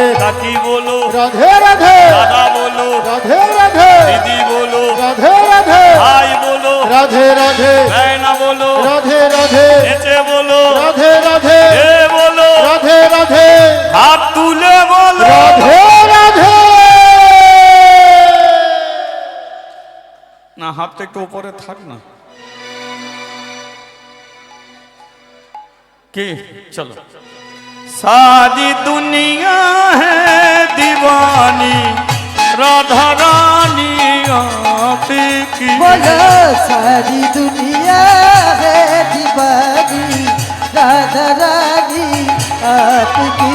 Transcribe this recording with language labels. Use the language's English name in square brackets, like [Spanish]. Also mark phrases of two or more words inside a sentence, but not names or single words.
[Hindi] काकी बोलो, राधे राधे दादा बोलो, राधे राधे दीदी बोलो, राधे राधे भाई बोलो, राधे राधे बहना बोलो, राधे राधे नीचे बोलो, राधे राधे ए बोलो, राधे राधे हाथ तुले बोलो। राधे राधे [Bangla] না, হাতটা একটু উপরে থাক না। কি চলো। [Hindi] सारी दुनिया है दीवानी, राधा रानी आपकी। बोलो सारी दुनिया है दीवानी, राधा रानी आपकी।